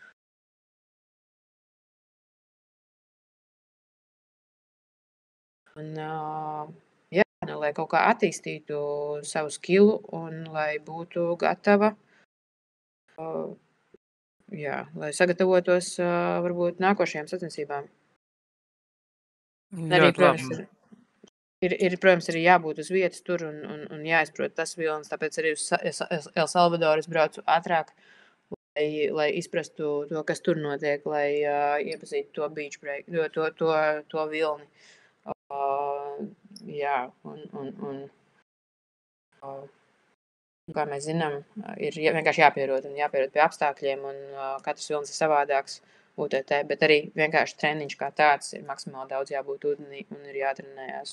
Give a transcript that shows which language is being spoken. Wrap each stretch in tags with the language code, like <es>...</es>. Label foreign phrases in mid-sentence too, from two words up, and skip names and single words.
<lv>Un, lai kaut kā attīstītu savu skilu un lai būtu gatava, lai sagatavotos varbūt nākošajām sacensībām. Arī, protams, protams, arī jābūt uz vietas tur un jāizprot tas vilnis, tāpēc arī uz El Salvadoru es braucu ātrāk, lai izprastu to, kas tur notiek, lai iepazītu to</lv> <en>beach break,</en> <lv>to vilni. Kā mēs zinām, ir vienkārši jāpierod pie apstākļiem, un katrs vilnis ir savādāks UTT, bet arī vienkārši treniņš kā tāds ir maksimāli daudz jābūt ūdenī un ir jātrenējās.</lv>